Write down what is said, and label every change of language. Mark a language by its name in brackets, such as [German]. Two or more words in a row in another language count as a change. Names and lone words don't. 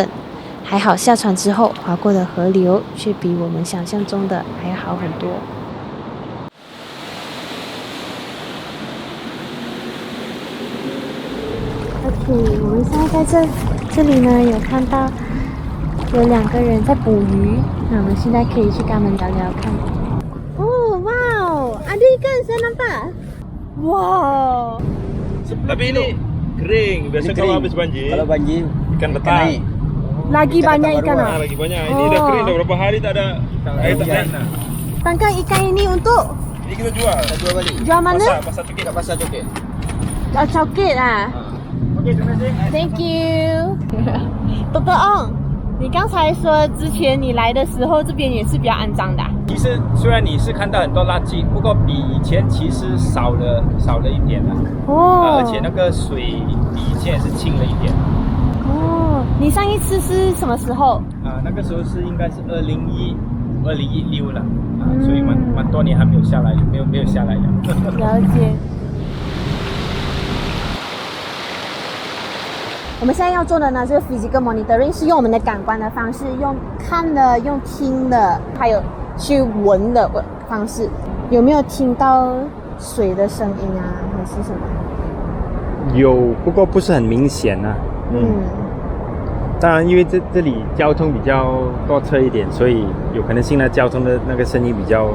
[Chinese] 还好下船之后划过的河流却比我们想象中的还要好很多。OK， 我们现在在这里呢，有看到有2个人在捕鱼，那我们现在可以去跟他们聊聊看。 [Malay] Ada ikan saya nampak. Wow. Tapi ini kering. Biasa kalau habis banjir. Kalau banjir ikan petang. Lagi banyak ikan lah. Lagi banyak. Ini dah kering dah berapa hari tak ada air tak ada. Tangkap ikan ini untuk Ini kita jual. Kita jual balik. Jual mana? Pasar Coket. Kat Pasar Coket. Coket ah. Okey, terima kasih. [English] Thank you. [Chinese] Dr. Ong， 你刚才说之前你来的时候，这边也是比较肮脏的其实虽然你是看到很多垃圾，不过比以前其实少了一点了。而且那个水比以前也是清了一点。你上一次是什么时候？那个时候是应该是2016了。所以蛮多年还没有下来，没有下来了。了解。我们现在要做的呢，就是 [English] physical monitoring， [Chinese] 是用我们的感官的方式，用看的、用听的，还有去闻的方式。有没有听到水的声音啊，还是什么？有，不过不是很明显啊。当然，因为这里交通比较多车一点，所以有可能性呢，交通的那个声音比较